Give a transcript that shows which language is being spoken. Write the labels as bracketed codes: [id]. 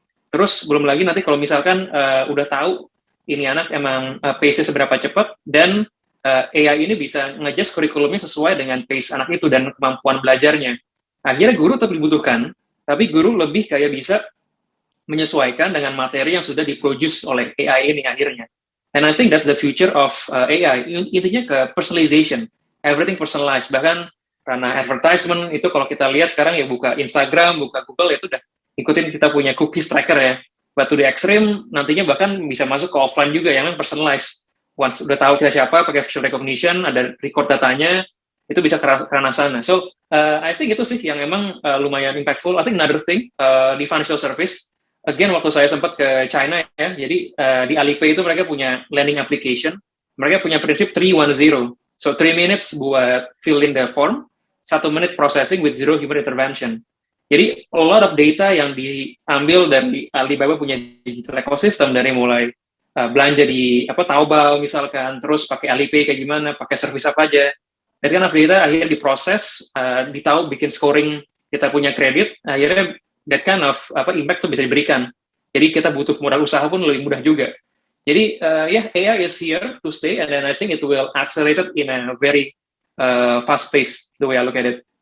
[id] Terus belum lagi nanti kalau misalkan udah tahu ini anak emang pace-nya seberapa cepat dan AI ini bisa nge-adjust kurikulumnya sesuai dengan pace anak itu dan kemampuan belajarnya. Akhirnya guru tetap dibutuhkan, tapi guru lebih kayak bisa menyesuaikan dengan materi yang sudah diproduce oleh AI ini akhirnya. [en] And I think that's the future of AI. Intinya ke personalization, everything personalized. [id] Bahkan karena advertisement itu kalau kita lihat sekarang ya buka Instagram, buka Google itu udah ikutin kita punya cookies tracker ya. [en] But to the extreme [id] nantinya bahkan bisa masuk ke offline juga yang personalized. Once udah tahu kita siapa, pakai facial recognition, ada record datanya, itu bisa ke ranah sana. [en] So I think [id] itu sih yang emang lumayan impactful. [en] I think another thing di financial service. [id] Again, waktu saya sempat ke China ya, jadi di Alipay itu mereka punya lending application, mereka punya prinsip 310, [en] so 3 minutes [id] buat [en] fill in the form, [id] 1 menit [en] processing with zero human intervention. [id] Jadi a lot of data yang diambil dari Alibaba punya digital ecosystem dari mulai belanja di Taobao misalkan, terus pakai Alipay kayak gimana, pakai service apa aja, dan kan data akhirnya diproses, ditahu bikin scoring kita punya kredit, akhirnya [en] that kind of impact [id] tuh bisa diberikan. Jadi kita butuh modal usaha pun lebih mudah juga. [en] Jadi AI is here to stay, and then I think it will accelerate it in a very fast pace, the way I look at it.